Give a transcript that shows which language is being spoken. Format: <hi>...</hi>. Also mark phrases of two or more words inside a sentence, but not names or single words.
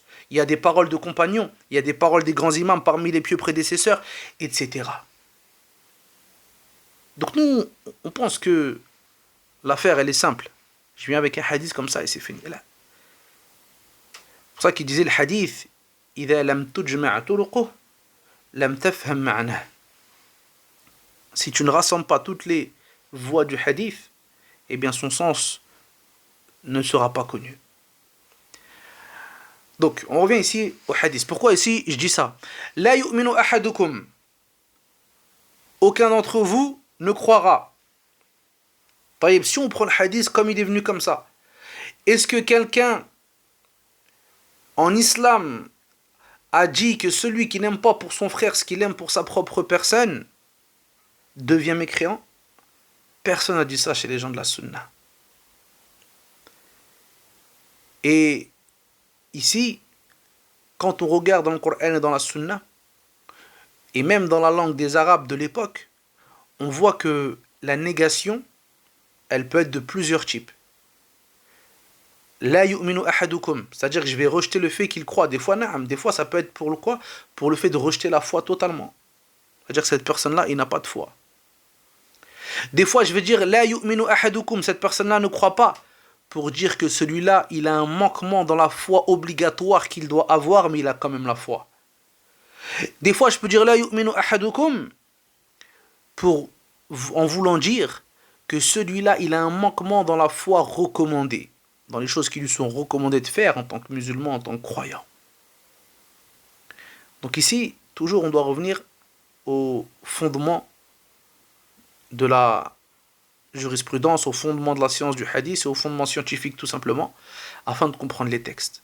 <fr>Il y a des paroles de compagnons, il y a des paroles des grands imams parmi les pieux prédécesseurs, etc. Donc nous, on pense que l'affaire, elle est simple. Je viens avec un hadith comme ça et c'est fini. Là. C'est pour ça qu'il disait le hadith,</fr> <ar>إذا لم تجمع طرقه لم تفهم معناه.</ar> <fr>Si tu ne rassembles pas toutes les voies du hadith, eh bien son sens ne sera pas connu. Donc, on revient ici au hadith. Pourquoi ici je dis ça?</fr> <ar>لا يؤمن أحدكم.</ar> <fr>Aucun d'entre vous ne croira. Taïb, si on prend le hadith comme il est venu comme ça, est-ce que quelqu'un en islam a dit que celui qui n'aime pas pour son frère ce qu'il aime pour sa propre personne devient mécréant? Personne n'a dit ça chez les gens de la sunna. Et ici, quand on regarde dans le Coran et dans la sunna, et même dans la langue des Arabes de l'époque, on voit que la négation, elle peut être de plusieurs types.</fr> <ar>لا يؤمن أحدكم,</ar> <fr>c'est-à-dire que je vais rejeter le fait qu'il croit. Des fois, na'am, des fois ça peut être pour le quoi? Pour le fait de rejeter la foi totalement. C'est-à-dire que cette personne-là, il n'a pas de foi. Des fois, je vais dire</fr> <ar>لا يؤمن أحدكم,</ar> <fr>cette personne-là ne croit pas pour dire que celui-là, il a un manquement dans la foi obligatoire qu'il doit avoir, mais il a quand même la foi. Des fois, je peux dire</fr> <ar>لا يؤمن أحدكم</ar> <fr>en voulant dire que celui-là, il a un manquement dans la foi recommandée, dans les choses qui lui sont recommandées de faire en tant que musulman, en tant que croyant. Donc ici, toujours, on doit revenir au fondement de la jurisprudence, au fondement de la science du hadith et au fondement scientifique tout simplement, afin de comprendre les textes.</fr>